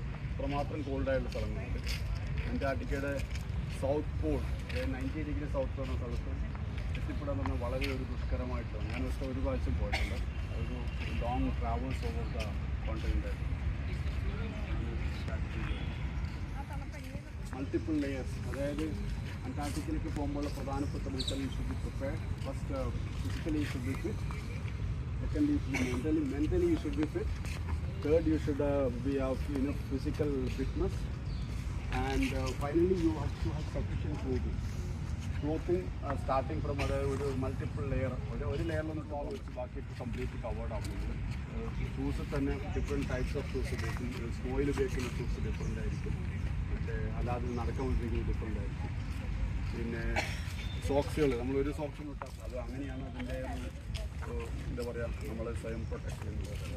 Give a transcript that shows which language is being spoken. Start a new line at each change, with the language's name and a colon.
Malayalam: അത്രമാത്രം കോൾഡായിട്ടുള്ള സ്ഥലങ്ങളുണ്ട്. അന്റാർട്ടിക്കയുടെ സൗത്ത് പോൾ, 90 ഡിഗ്രി സൗത്ത് പറഞ്ഞ സ്ഥലത്ത് എത്തിപ്പെടാൻ പറഞ്ഞാൽ വളരെ ഒരു ദുഷ്കരമായിട്ടാണ്. ഞാൻ ഒരു പ്രാവശ്യം പോയിട്ടുണ്ട്. ഒരു
English: Long travels over the continent.
Malayalam: Multiple layers, അതായത് അന്റാർട്ടിക്കയിലേക്ക് പോകുമ്പോൾ പ്രധാനപ്പെട്ട
English: Mentally should be prepared. First physically should be fit. Secondly, mentally you should be fit. Third, you should be of enough physical fitness. And finally, you have to have sufficient clothing. Starting from
Malayalam: ഒരു multiple layer, ഒരു ലെയറിലൊന്ന് toll വെച്ച് ബാക്കിയൊക്കെ complete covered ആവുന്നുണ്ട്. Shoes തന്നെ different types of shoes ഉപയോഗിക്കും. സ്നോയിൽ ഉപയോഗിക്കുന്ന shoes different ആയിരിക്കും. മറ്റേ അല്ലാതെ നടക്കാൻ വേണ്ടിയിരിക്കുന്നത് ഡിഫറെൻ്റ് ആയിരിക്കും. പിന്നെ സോക്സുകൾ, നമ്മളൊരു സോക്സ് ഇട്ടാൽ അത് അങ്ങനെയാണ് അതിൻ്റെ എന്താ പറയുക, നമ്മൾ സ്വയം പ്രൊട്ടക്ട് ചെയ്യുന്നത്.